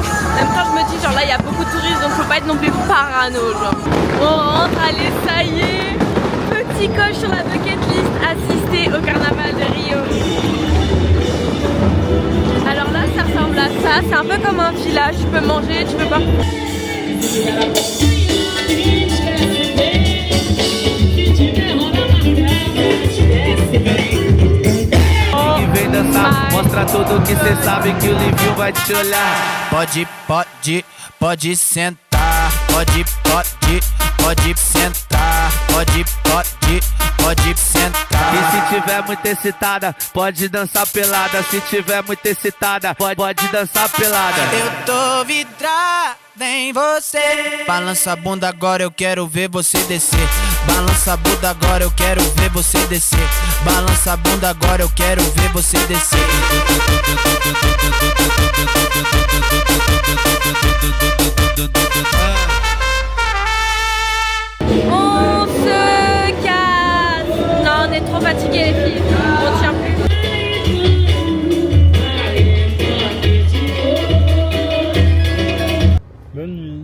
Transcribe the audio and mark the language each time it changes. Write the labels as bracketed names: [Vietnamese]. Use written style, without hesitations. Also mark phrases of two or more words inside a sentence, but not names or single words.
[French] En même temps je me dis genre là il y a beaucoup de touristes donc faut pas être non plus parano genre. On rentre, allez ça y est. Petit coche sur la [English] bucket list, [French] assister au carnaval de Rio. Alors là ça ressemble à ça, c'est un peu comme un village, tu peux manger, tu peux pas. [Portuguese] Vem dançar, mostra tudo que cê sabe que o Livinho vai te olhar. Pode sentar, pode sentar, pode sentar. E se tiver muito excitada, pode dançar pelada. Se tiver muito excitada, pode dançar pelada. Eu tô vidrada em você. Balança a bunda agora, eu quero ver você descer. Balança a bunda agora, eu quero ver você descer. Balança a bunda agora, eu quero ver você descer. [French] On se casse. Non, on est trop fatigués les filles. On tient plus. Bonne nuit.